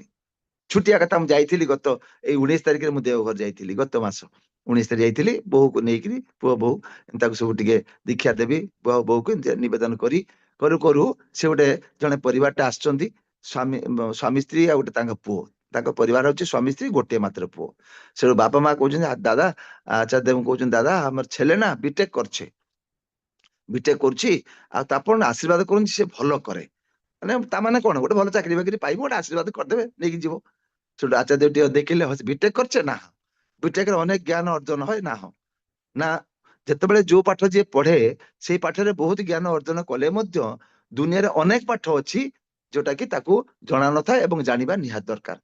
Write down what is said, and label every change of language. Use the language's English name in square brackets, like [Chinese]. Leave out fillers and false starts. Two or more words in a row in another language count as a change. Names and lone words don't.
[Odia] ଛୁଟିଆ କଥା, ମୁଁ ଯାଇଥିଲି ଗତ ଏଇ 19 ତାରିଖରେ, ମୁଁ ଦେଓଘର ଯାଇଥିଲି, ଗତ ମାସ 19 ତାରିଖ ଯାଇଥିଲି, ବୋହୂକୁ ନେଇକିରି, ପୁଅ ବୋହୂ ତାକୁ ସବୁ ଟିକେ ଦୀକ୍ଷା ଦେବି, ବୋହୂକୁ ନିବେଦନ କରି କରୁ କରୁ ସେ ଗୋଟେ ଜଣେ ପରିବାରଟା ଆସିଛନ୍ତି, ସ୍ୱାମୀ ସ୍ତ୍ରୀ ଆଉ ଗୋଟେ ତାଙ୍କ ପୁଅ। ତାଙ୍କ ପରିବାର ହଉଛି ସ୍ୱାମୀ ସ୍ତ୍ରୀ, ଗୋଟିଏ ମାତ୍ର ପୁଅ। ସେଠୁ ବାପା ମା କହୁଛନ୍ତି, ଦାଦା ଆଚାର୍ଯ୍ୟ ଦେବ କହୁଛନ୍ତି, ଦାଦା [Bangla] আমার ছেলে না বিটেক করছে, [Odia] ବିଟେକ୍ କରୁଛି, ଆଉ ଆପଣ ଆଶୀର୍ବାଦ କରନ୍ତି ସେ ଭଲ କରେ। ମାନେ ତା ମାନେ କଣ, ଗୋଟେ ଭଲ ଚାକିରି ବାକିରି ପାଇବ, ଗୋଟେ ଆଶୀର୍ବାଦ କରିଦେବେ ନେଇକି ଯିବ। ସେଠୁ ଆଚାର୍ଯ୍ୟ ଟିକେ ଦେଖିଲେ, ବିଟେକ୍ କରିଛେ ନା, ବିଟେକ୍ ରେ ଅନେକ ଜ୍ଞାନ ଅର୍ଜନ হয় ନା, ହଁ ନା। ଯେତେବେଳେ ଯୋଉ ପାଠ ଯିଏ ପଢେ ସେଇ ପାଠରେ ବହୁତ ଜ୍ଞାନ ଅର୍ଜନ କଲେ ମଧ୍ୟ ଦୁନିଆରେ ଅନେକ ପାଠ ଅଛି ଯୋଉଟା କି ତାକୁ ଜଣା ନଥାଏ ଏବଂ ଜାଣିବା ନିହାତି ଦରକାର।